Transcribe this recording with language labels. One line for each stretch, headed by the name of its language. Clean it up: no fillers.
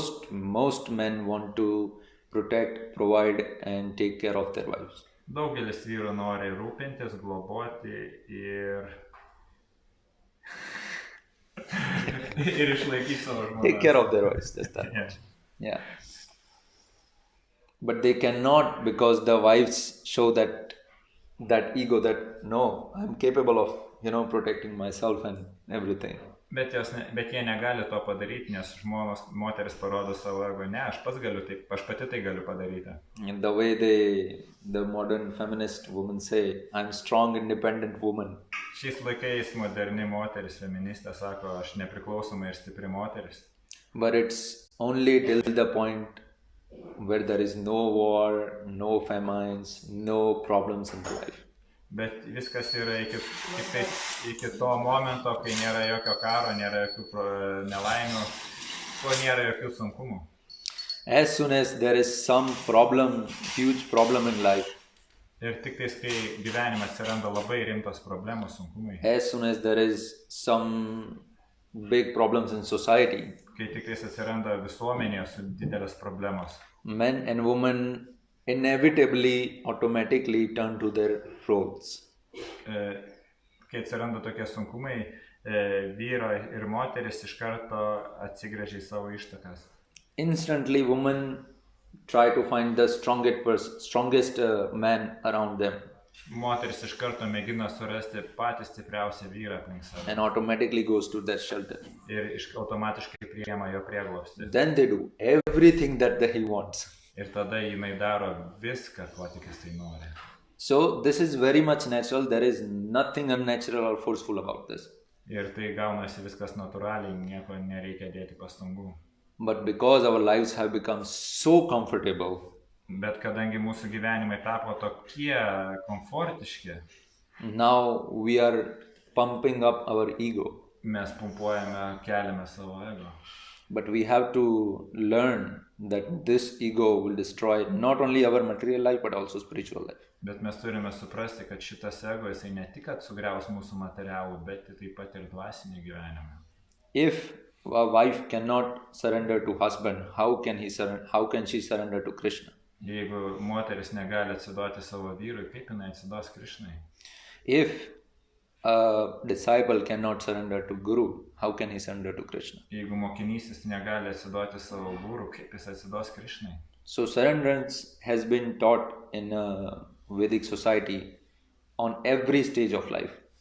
English: Most men want to protect, provide and take care of their wives.
Lithuanian: Daugelis vyrų nori rūpintis, globoti ir išlaikyti savo žmoną.
English: Take care of their wives, just that. Yeah. But they cannot, because the wives show that ego that no, I'm capable of, protecting myself and everything.
Lithuanian: Bet jie negali to padaryti, nes moteris parodo savo ego, ne, aš pati tai galiu padaryti.
English: In the way the modern feminist women say, I'm strong, independent woman.
Lithuanian: Šiais laikais moderni moteris, feministė sako, aš nepriklausoma ir stipri moteris.
English: But it's only till the point where there is no war, no famines, no problems in life.
Lithuanian: Bet viskas yra iki to momento, kai nėra jokio karo, nėra jokių nelaimių, ko nėra jokių sunkumų.
English: As soon as there is some problem, huge problem in life,
Lithuanian: ir tik tais, kai gyvenime atsiranda labai rimtos problemos, sunkumai,
English: as soon as there is some big problems in society,
Lithuanian: kai tik tais atsiranda visuomenėje su didelės problemos,
English: men and women inevitably, automatically turn to their roles.
Lithuanian: Kai atsiranda tokie sunkumai, vyro ir moteris iš karto atsigręžia į savo ištakas.
English: Instantly, women try to find the strongest man around them.
Lithuanian: Moteris iš karto mėgina surasti patį stipriausią vyrą aplink save.
English: And automatically goes to their shelter.
Lithuanian: Ir automatiškai priima jo prieglobstį.
English: Then they do everything that he wants.
Lithuanian: Ir tada jinai daro viską, ko tik jisai nori.
English: So this is very much natural. There is nothing unnatural or forceful about this.
Lithuanian: Ir tai gaunasi viskas natūraliai, nieko nereikia dėti pastangų.
English: But because our lives have become so comfortable,
Lithuanian: bet kadangi mūsų gyvenimai tapo tokie komfortiški,
English: now we are pumping up our ego.
Lithuanian: Mes pumpuojame, keliame savo ego.
English: But we have to learn that this ego will destroy not only our material life but also spiritual life.
Lithuanian: Bet mes turime suprasti, kad šitas ego jisai ne tik atsigriaus mūsų materialų, bet taip pat ir dvasinį gyvenimą.
English: If a wife cannot surrender to husband, how can she surrender to Krishna?
Lithuanian: Jeigu moteris negali atsiduoti savo vyrui, kaip jinai atsiduos Krishnai?
English: If a disciple cannot surrender to Guru, how can he surrender to Krishna?
Lithuanian: Jeigu mokinys jis negali atsiduoti savo guru, kaip jis atsiduos Krishnai?
English: So surrenderance has been taught in a Vedic society on every stage of life.